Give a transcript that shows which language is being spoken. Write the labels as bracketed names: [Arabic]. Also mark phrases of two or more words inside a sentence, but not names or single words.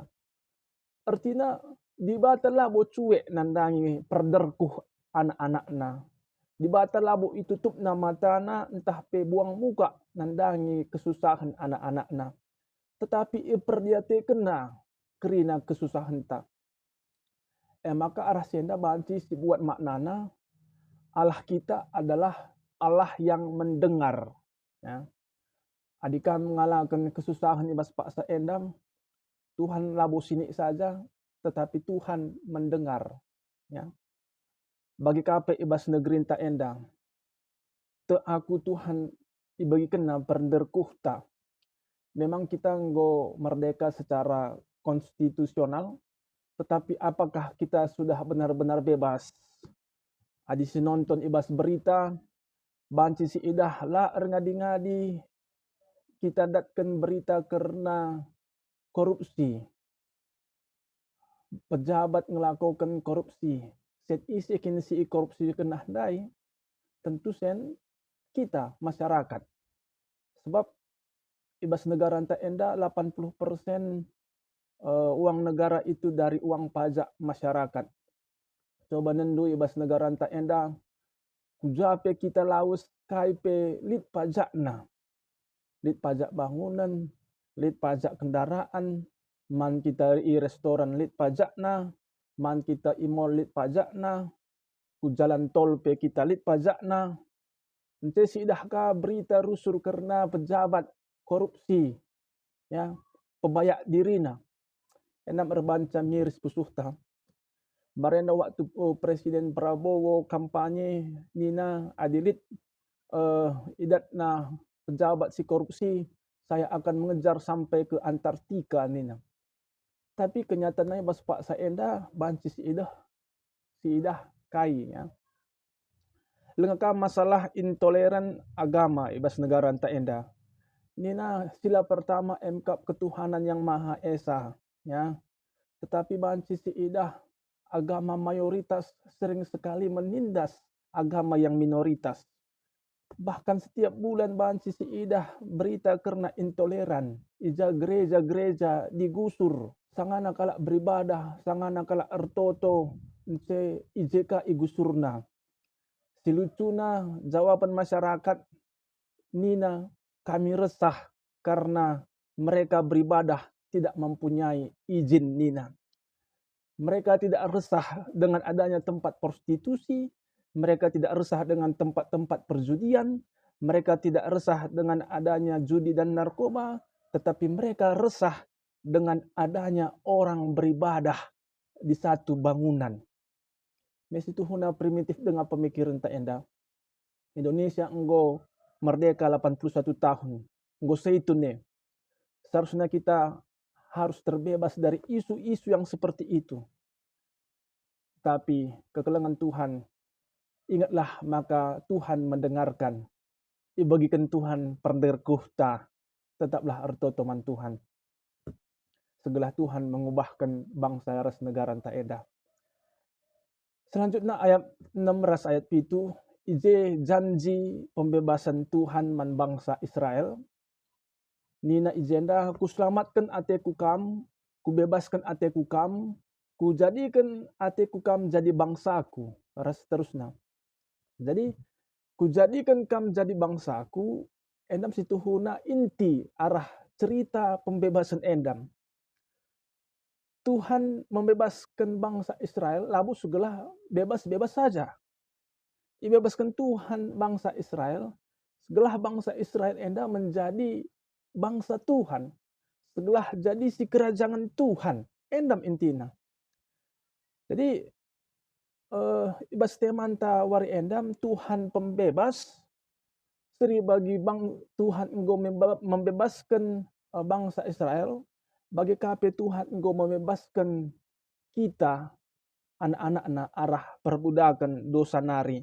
[Batak Karo] Artinya dibata labo cuek nandangi perderkuh anak-anakna. Dibata labo itutup na matana entah pe buang muka nandangi kesusahan anak-anakna. Tetapi iperdiate kena kerina kesusahan ta. Maka arah senda banci si buat maknana [Indonesian] Allah kita adalah Allah yang mendengar. [Batak Karo] Ya. [Indonesian] Adika mengalahkan kesusahan [Batak Karo] ibas paksa endam, [Indonesian] Tuhan labo sini saja, tetapi Tuhan mendengar. Ya. [Batak Karo] Bagi kape ibas negeri ta endang, te aku Tuhan ibagi kena perderkuh ta. [Indonesian] Memang kita nggo merdeka secara konstitusional, tetapi apakah kita sudah benar-benar bebas? [Batak Karo] Adi si nonton ibas berita, banci si idah la ngadi-ngadi kita datkan berita karena korupsi. [Indonesian] Pejabat melakukan korupsi. [Batak Karo] Set isi kini si korupsi kena dai, tentu sen kita masyarakat. [Indonesian] Sebab [Batak Karo] ibas negara enta enda [Indonesian] 80% uang negara itu dari uang pajak masyarakat. [Batak Karo] Coba nendu ibas negara enta enda kujape kita laus kaipe lit pajakna. Lit pajak bangunan, lit pajak kendaraan, man kita i restoran lit pajakna, man kita i mall lit pajakna, ku jalan tol pe kita lit pajakna. Ente sidah ka berita rusur karena pejabat korupsi, ya, pebayak dirina. Enam erbanca miris pusuhta. Barenda waktu Presiden Prabowo kampanye nina adilit idat na pejabat si korupsi, [Indonesian] saya akan mengejar sampai ke Antartika [Batak Karo] nina. [Indonesian] Tapi kenyataannya [Batak Karo] bas pak saenda banci si idah kai ya. Lengkap [Indonesian] masalah intoleran agama [Batak Karo] ibas negara anta enda. Nina sila pertama emkap ketuhanan yang Maha Esa ya. [Indonesian] Tetapi [Batak Karo] banci si idah [Indonesian] agama mayoritas sering sekali menindas agama yang minoritas. Bahkan setiap bulan [Batak Karo] banci si idah [Indonesian] berita karena intoleran. [Batak Karo] Ija [Indonesian] gereja-gereja digusur. [Batak Karo] Sangana kala beribadah, sangana kala ertoto, nce ijeka igusurna. [Indonesian] Silucuna jawaban masyarakat, nina kami resah karena mereka beribadah tidak mempunyai izin nina. Mereka tidak resah dengan adanya tempat prostitusi, mereka tidak resah dengan tempat-tempat perjudian, mereka tidak resah dengan adanya judi dan narkoba, tetapi mereka resah dengan adanya orang beribadah di satu bangunan. Mesti itu huna primitif dengan pemikiran tak enda. Indonesia enggo merdeka 81 tahun. [Batak Karo] Enggo seitune. [Indonesian] Seharusnya kita harus terbebas dari isu-isu yang seperti itu. Tapi kekelengan Tuhan, ingatlah maka Tuhan mendengarkan. [Batak Karo] Ibagikan Tuhan perderkuh ta. tetaplah erto teman Tuhan. Segala Tuhan mengubahkan bangsa ras negara ta eda. [Indonesian] Selanjutnya ayat 16 ayat pitu, ije janji pembebasan Tuhan man bangsa Israel. [Batak Karo] Nina ijenda ku selamatkan ateku kam, ku bebaskan ateku kam, ku jadikan ateku kam jadi bangsaku. Ras terusna. Jadi ku jadikan kam jadi bangsaku, endam situhuna inti arah cerita pembebasan endam. [Indonesian] Tuhan membebaskan bangsa Israel, lalu segala bebas-bebas saja. Dibebaskan Tuhan bangsa Israel, segala bangsa Israel enda menjadi bangsa Tuhan. [Batak Karo] Segala jadi si kerajaan Tuhan, endam intina. Jadi ibas temanta wari endam Tuhan pembebas, [Indonesian] seri bagi Tuhan engkau membebaskan bangsa Israel, [Batak Karo] bagi kape Tuhan engkau membebaskan kita anak-anak arah perbudakan dosa nari.